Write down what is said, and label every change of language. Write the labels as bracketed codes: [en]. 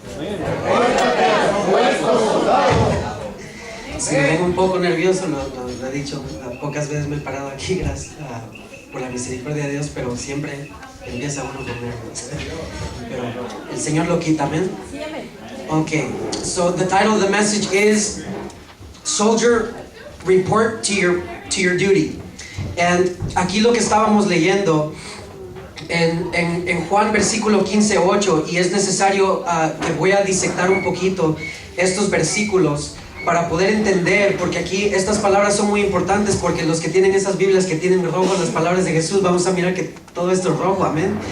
[es] Repórtate a tu puesto, soldado. Si me vengo un poco nervioso, lo he dicho, pocas veces me he parado aquí, gracias por la misericordia de Dios, pero siempre empieza uno con nervios. Pero el Señor lo quita, amén. [en] Okay, so the title of the message is Soldier, Report to your Duty. [es] And aquí lo que estábamos leyendo en Juan versículo 15:8, y es necesario que voy a disectar un poquito estos versículos para poder entender, porque aquí estas palabras son muy importantes, porque los que tienen esas Biblias que tienen rojo las palabras de Jesús, vamos a mirar que todo esto es rojo, amén.